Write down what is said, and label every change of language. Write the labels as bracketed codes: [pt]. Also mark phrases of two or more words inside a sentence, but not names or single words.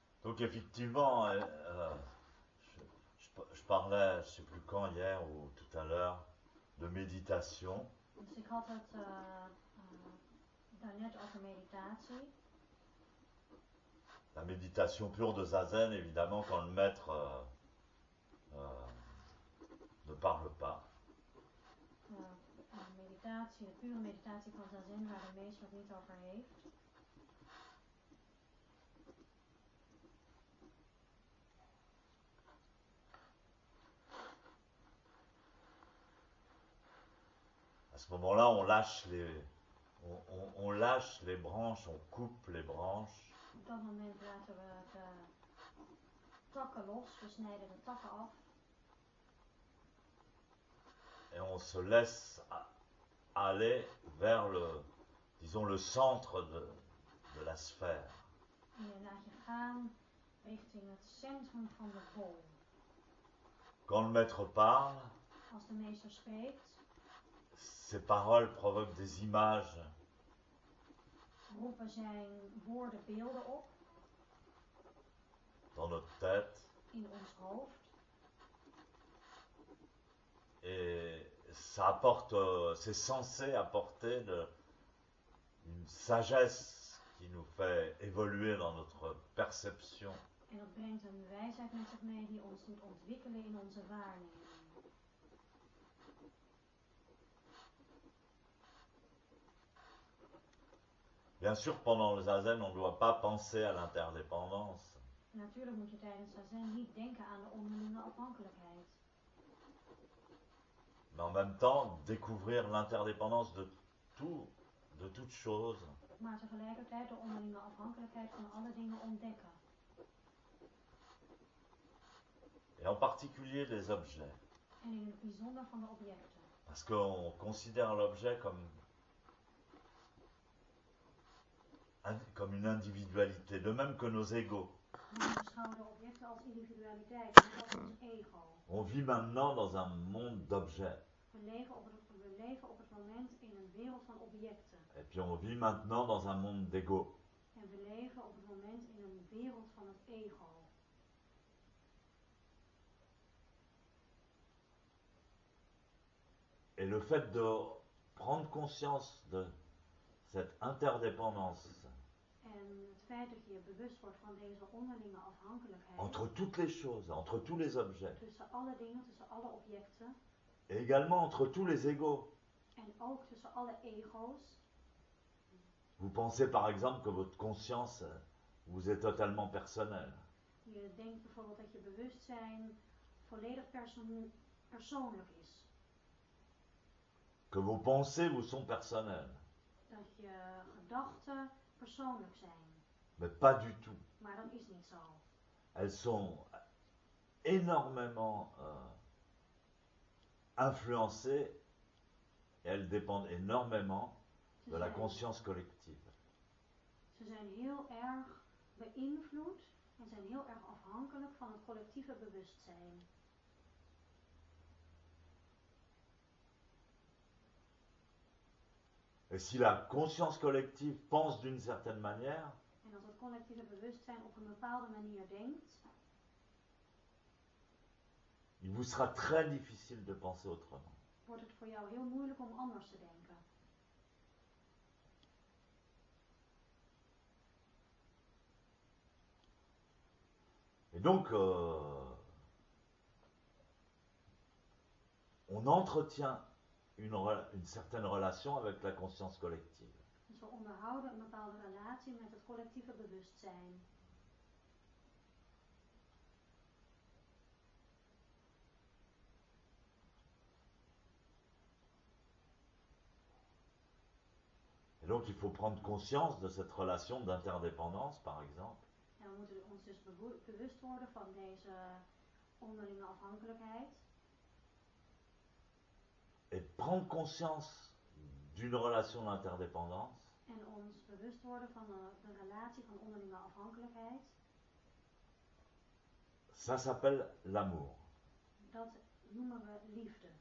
[fr] Donc effectivement, je parlais, je ne sais plus quand, hier ou tout à l'heure, de méditation. [nl] Dus ik had het daarnet over meditatie. [fr] La méditation pure de Zazen, évidemment, quand le maître ne parle pas. [nl] Meditatie, de pure meditatie van Zazen, waar de meester het niet over heeft. [fr] À ce moment-là, on lâche les branches, on coupe les branches. [nl] Op dat moment laten we de takken los, we snijden de takken af. [fr] Et on se laisse aller vers le centre de la sphère. [nl] En je laat je gaan richting het centrum van de bol. [fr] Quand le maître parle, [nl] Als de meester spreekt, [fr] ses paroles provoquent des images. [nl] roepen zijn woorden beelden op. [fr] Dans notre tête. [nl] In ons hoofd. [fr] Et ça apporte, c'est censé apporter une sagesse qui nous fait évoluer dans notre perception. [nl] En dat brengt een wijsheid met zich mee die ons doet ontwikkelen in onze waarneming. [fr] Bien sûr, pendant le zazen, on ne doit pas penser à l'interdépendance. [nl] Natuurlijk moet je tijdens zazen niet denken aan de onderlinge afhankelijkheid. [fr] Mais en même temps, découvrir l'interdépendance de toute chose. [nl] Maar tegelijkertijd de onderlinge afhankelijkheid van alle dingen ontdekken. [fr] Et en particulier les objets. [nl] En in het bijzonder van de objecten. [fr] Parce qu'on considère l'objet comme une individualité, de même que nos égos. [nl] We beschouwen de objecten als individualiteit, net als ons ego. [fr] On vit maintenant dans un monde d'objets. [nl] We leven op het moment in een wereld van objecten. [fr] Et puis on vit maintenant dans un monde d'ego. [nl] En we leven op het moment in een wereld van het ego. [fr] Et le fait de prendre conscience de cette interdépendance [nl] En het feit dat je je bewust wordt van deze onderlinge afhankelijkheid. [fr] Entre toutes les choses, entre tous les objets. [nl] Tussen alle dingen, tussen alle objecten. [fr] Et également entre tous les égos. [nl] En ook tussen alle ego's. [fr] Vous pensez par exemple que votre conscience vous est totalement personnelle. [nl] Je denkt bijvoorbeeld dat je bewustzijn volledig persoonlijk is. [fr] Que vos pensées vous sont personnelles. [nl] Dat je gedachten persoonlijk zijn. [fr] Mais pas du tout. [nl] Maar dat is niet zo. [fr] Elles sont énormément influencées et elles dépendent énormément de la conscience collective. [nl] Ze zijn heel erg beïnvloed en zijn heel erg afhankelijk van het collectieve bewustzijn. [fr] Et si la conscience collective pense d'une certaine manière, [nl] en als het collectieve bewustzijn op een bepaalde manier denkt, [fr] il vous sera très difficile de penser autrement. [nl] Wordt het voor jou heel moeilijk om anders te denken. [fr] Et donc, on entretient une certaine relation avec la conscience collective. [nl] Dus we onderhouden een bepaalde relatie met het collectieve bewustzijn. [fr] Et donc, il faut prendre conscience de cette relation d'interdépendance, par exemple. [nl] En we moeten ons dus bewust worden van deze onderlinge afhankelijkheid. [fr] Et prendre conscience d'une relation d'interdépendance. [nl] En ons bewust worden van de relatie van onderlinge afhankelijkheid. [fr] Ça s'appelle l'amour. [nl] Dat noemen we liefde.